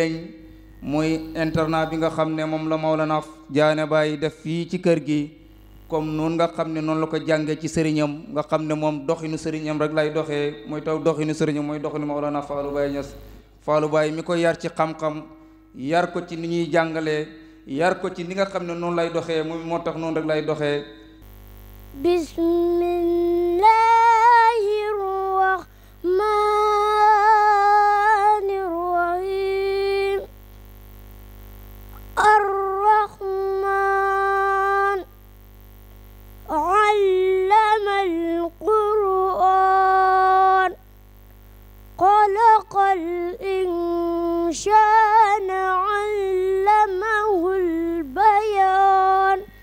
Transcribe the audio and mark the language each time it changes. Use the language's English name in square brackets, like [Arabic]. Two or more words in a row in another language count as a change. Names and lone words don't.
[Wolof] lañ muy internat bi nga xam ne moom la Maulana Diané Baye def fii ci kër gi comme noonu nga xam ne noonu la ko jàngee ci sëriñam nga xam ne moom doxinu sëriñam rek lay doxee mooy taw doxinu sëriñam mooy doxinu Maulana Fallou Baye Niass Fallou Baye mi ko yar ci xam-xam yar ko ci ni ñuy jàngalee yar ko ci ni nga xam ne noonu lay doxee moom moo tax noonu rek lay doxee [Arabic] بسم الله الرحمن الرحيم الرحمن علم القرآن خلق الإنسان علمه البيان